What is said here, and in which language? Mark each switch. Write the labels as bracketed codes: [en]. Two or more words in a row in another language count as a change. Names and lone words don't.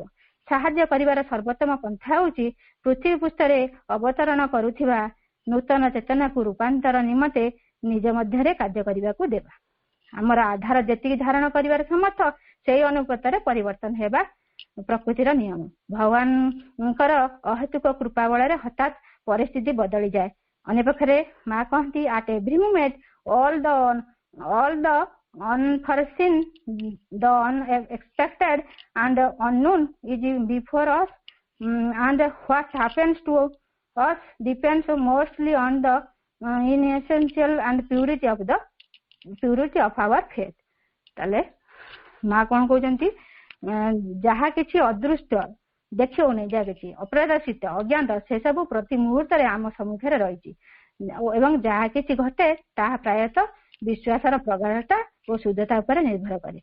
[or] ସାହାଯ୍ୟ କରିବାର ସର୍ବୋତ୍ତମ ପନ୍ଥା ହେଉଛି ପୃଥିବୀ ପୃଷ୍ଠରେ ଅବତରଣ କରୁଥିବା ନୂତନ ଚେତନାକୁ ରୂପାନ୍ତର ନିମନ୍ତେ ନିଜ ମଧ୍ୟରେ କାର୍ଯ୍ୟ କରିବାକୁ ଦେବା। ଆମର ଆଧାର ଯେତିକି ଧାରଣ କରିବାର ସମର୍ଥ, ସେଇ ଅନୁପାତରେ ପରିବର୍ତ୍ତନ ହେବା ପ୍ରକୃତିର ନିୟମ। ଭଗବାନଙ୍କର ଅହେତୁକ କୃପା ବଳରେ ହଠାତ୍ ପରିସ୍ଥିତି ବଦଳିଯାଏ। ଅନ୍ୟପକ୍ଷରେ ମା କହନ୍ତି, [en] at every moment all the unforeseen, the unexpected and unknown is before us, and what happens to us depends mostly on the inessential and purity of our faith. [or] ତାହେଲେ ମା କଣ କହୁଛନ୍ତି, ଯାହା କିଛି ଅଦୃଷ୍ଟ ଦେଖିଉନି, ଯାହା କିଛି ଅପ୍ରଦର୍ଶିତ ଅଜ୍ଞାତ, ସେସବୁ ପ୍ରତି ମୁହୂର୍ତ୍ତରେ ଆମ ସମ୍ମୁଖରେ ରହିଛି ଏବଂ ଯାହା କିଛି ଘଟେ ତାହା ପ୍ରାୟତଃ ବିଶ୍ୱାସର ପ୍ରଗାଢ଼ତା ଓ ଶୁଦ୍ଧତା ଉପରେ ନିର୍ଭର କରେ।